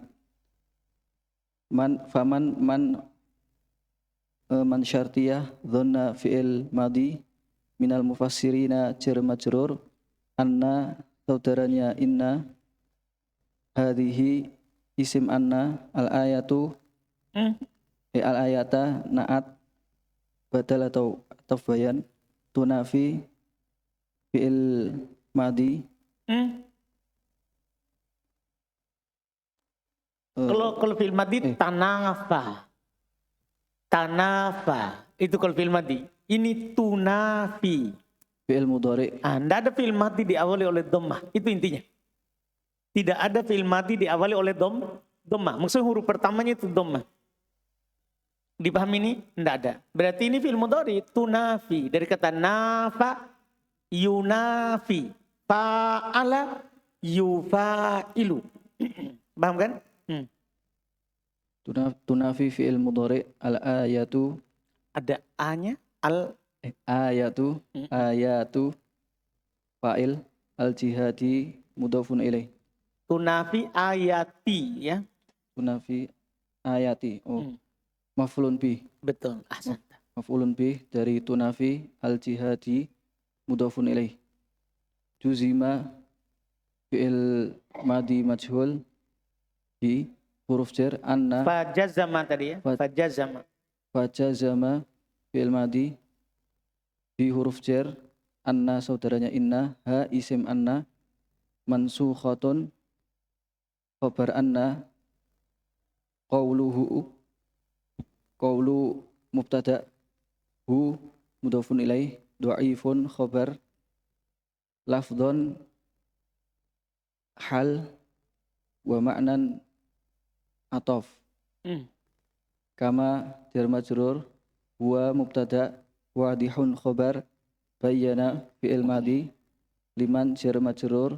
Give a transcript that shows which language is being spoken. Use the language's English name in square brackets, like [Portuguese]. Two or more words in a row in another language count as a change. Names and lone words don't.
[Arabic] من شرطية ظن فعل ماض، من المفسرين جار مجرور، أنّ saudaranya إنّ، هذه اسم أنّ، الآيةُ الآيةَ نعت بدل atau بيان، تنافي فعل ماض. [Indonesian] Kalau [Arabic] فعل ماض [Indonesian] tanafa. Tanafa. Itu kalau [Arabic] فعل ماض. [Indonesian] Ini tunafi. [Arabic] فعل مضارع. [Indonesian] Tidak ada [Arabic] فعل ماض [Indonesian] diawali [Arabic] بالضمة. [Indonesian] Itu intinya. Tidak ada [Arabic] فعل ماض [Indonesian] diawali oleh dhammah. Maksudnya huruf pertamanya itu dhammah. Dipahami ini? Tidak ada. Berarti ini [Arabic] فعل مضارع. [Indonesian] Tunafi. Dari kata nafa, yunafi. [Arabic] فَعَلَ، يُفاعِلُ. [Indonesian] Paham kan? [Arabic] تنافي فعل مضارع، الآيةُ. [Indonesian] Ada A-nya. [Arabic] آيةُ. آيةُ. Fa'il. الجهادِ مضافٌ إليه. تنافي آياتِ ya. تنافي آياتِ. مفعولٌ به. [Indonesian] Betul. Ahsan. [Arabic] مفعولٌ به dari تنافي الجهادِ مضافٌ إليه. جُزِمَ فعل ماض مجهول بحرف جر أنّ. [Indonesian] Fajazama tadi ya. Fajazama. [Arabic] فجزم فعل ماض بحرف جر أنّ saudaranya إنّ، ها اسم أنّ، منسوخةٌ خبر أنّ، قولُ مبتدأ، هو مضافٌ إليه، ضعيفٌ خبر، لفظًا حال، ومعنًى عطف. كما جار مجرور، هو مبتدأ، واضحٌ خبر، بيّن فعل ماض، لمن جار مجرور.